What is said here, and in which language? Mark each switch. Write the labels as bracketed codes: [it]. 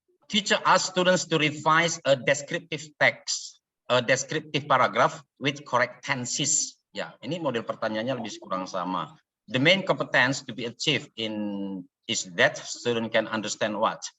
[en] Teacher asks students to revise a descriptive text, a descriptive paragraph with correct tenses. [id] Ya, ini model pertanyaannya lebih kurang sama. [en] The main competence to be achieved in is that student can understand what.